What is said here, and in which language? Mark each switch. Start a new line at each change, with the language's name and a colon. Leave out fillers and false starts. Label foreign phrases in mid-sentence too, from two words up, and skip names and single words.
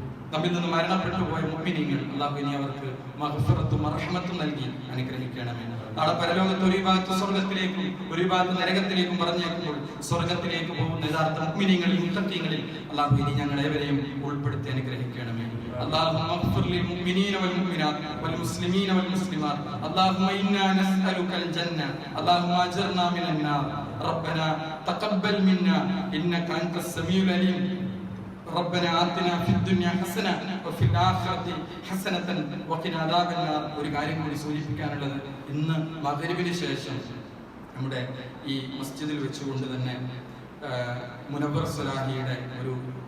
Malayalam: നമ്മിൽ നിന്ന് മരണപ്പെട്ടു പോയ മുഅ്മിനീങ്ങൾ അല്ലാഹു ഇനി അവർക്ക് മഗ്ഫിറത്തും റഹ്മത്തും നൽകി അനുഗ്രഹിക്കണമേ. നാളെ പരലോകത്ത് ഒരു ഭാഗത്ത് സ്വർഗത്തിലേക്കും ഒരു ഭാഗത്ത് നരകത്തിലേക്കും പറഞ്ഞേക്കുമ്പോൾ സ്വർഗത്തിലേക്ക് പോകുന്ന യഥാർത്ഥ മുഅ്മിനീങ്ങളിൽ മുത്തഖീങ്ങളിൽ അല്ലാഹു ഇനി ഞങ്ങളെവരെയും ഉൾപ്പെടുത്തി അനുഗ്രഹിക്കണമേ.
Arabic: اللهم اغفر للمؤمنين والمؤمنات والمسلمين والمسلمات. اللهم إنا نسألك الجنة. اللهم أجرنا من النار. ربنا تقبل منا إنك أنت السميع العليم. ربنا آتنا في الدنيا حسنة وفي الآخرة حسنة وقنا عذاب النار.
Malayalam: ഒരു കാര്യം കൂടി സൂചിപ്പിക്കാനുള്ളത്, ഇന്ന് മഗ്‌രിബിന് ശേഷം നമ്മുടെ ഈ മസ്ജിദിൽ വെച്ചുകൊണ്ട് തന്നെ മുനവ്വർ സ്വലാഹിയുടെ ഒരു